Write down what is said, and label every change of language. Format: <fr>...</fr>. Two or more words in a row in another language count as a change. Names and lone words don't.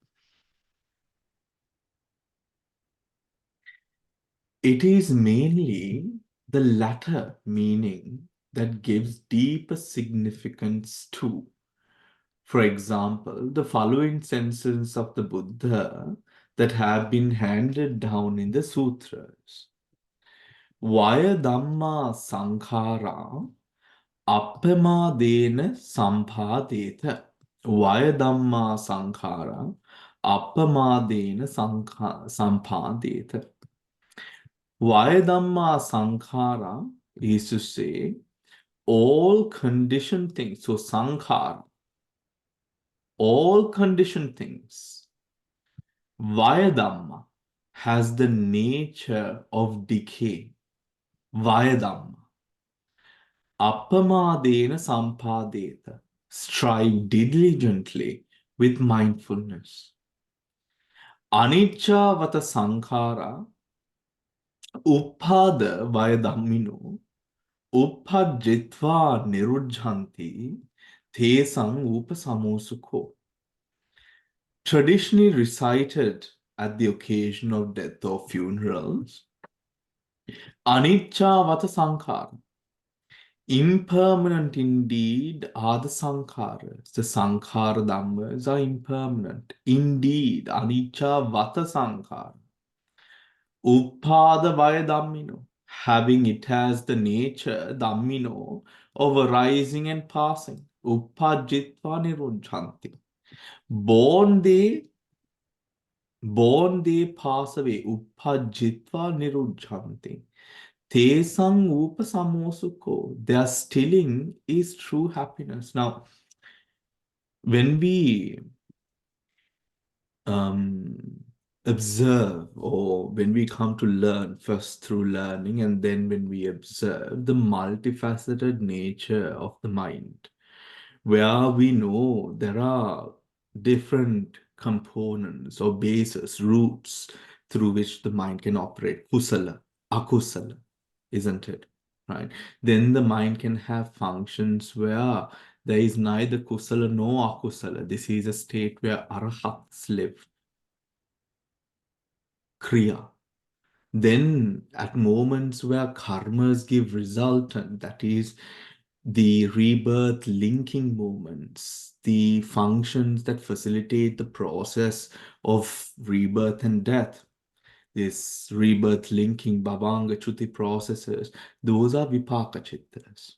<en>It is mainly the latter meaning that gives deeper significance to. For example, the following sentences of the Buddha that have been handed down in the sutras.</en> <pi>Vaya Dhamma Sankhara Appamadena Sampadeta. Vaya Dhamma Sankhara Appamadena Sampadeta. Vaya Dhamma Sankhara</pi> <en>is to say all conditioned things. So Sankhara, all conditioned things.</en> <pi>Vaya Dhamma</pi> <en>has the nature of decay.</en> <pi>Vaya Dhamma. Appamadena sampadeta.</pi> <en>Strive diligently with mindfulness.</en> <pi>Anicca vata sankhara uppada vaya dhammino uppajjitva nirujjanti tesang upasamosukho.</pi> <en>Traditionally recited at the occasion of death or funerals,</en> <pi>Anicca vata sankhara.</pi> <en>Impermanent indeed are the sankharas. The</en> <pi>sankhara dhammas</pi> <en>are impermanent. Indeed,</en> <pi>anicca vata sankhara. Uppada vaya dhammino.</pi> <en>Having it as the nature, dhammino, of arising and passing.</en> <pi>Uppajjitva nirujjanti. Born they pass away. Uppajjitva nirujjanti. Tesang upasamosukho.</pi> <en>Their stilling is true happiness. Now, when we observe or when we come to learn, first through learning and then when we observe the multifaceted nature of the mind, where we know there are different components or bases, roots through which the mind can operate,</en> <pi>kusala, akusala,</pi> <en>isn't it? Right? Then the mind can have functions where there is neither kusala nor akusala. This is a state where arahats live. Kriya. Then at moments where karmas give resultant, that is the rebirth linking moments, the functions that facilitate the process of rebirth and death, this rebirth linking</en> <pi>bhavanga chuti</pi> <en>processes, those are</en> <pi>vipaka chittas.</pi>